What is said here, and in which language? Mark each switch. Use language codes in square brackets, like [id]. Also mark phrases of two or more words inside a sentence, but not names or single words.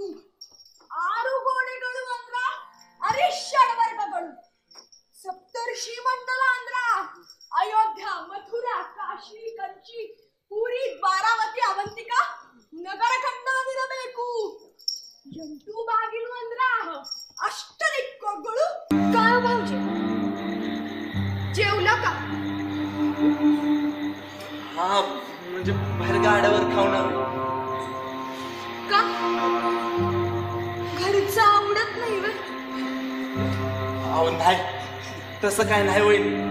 [kn] 6 ಗೋಡೆಗಳು ಅಂದ್ರ ಅರಿಷಡ್ ವರ್ಗಗಳು. ಸಪ್ತರ್ಷಿ ಮಂಡಲ ಅಂದ್ರ ಅಯೋಧ್ಯ ಮಥುರಾ ಕಾಶಿ ಕಂಚಿ ಪೂರಿ ದ್ವಾರಾವತಿ ಅವಂತಿಕ ನಗರ ಖಂಡವಿರಬೇಕು. 8 ಬಾಗಿಲು ಅಂದ್ರ ಅಷ್ಟದಿಕ್ಕುಗಳು. [mr] काय भाऊजी जेवला का? हा म्हणजे बाहेर गाड्यावर खावणार का? घरचं आवडत नाही वे? अहो नाही तसं काय नाही वहिनी.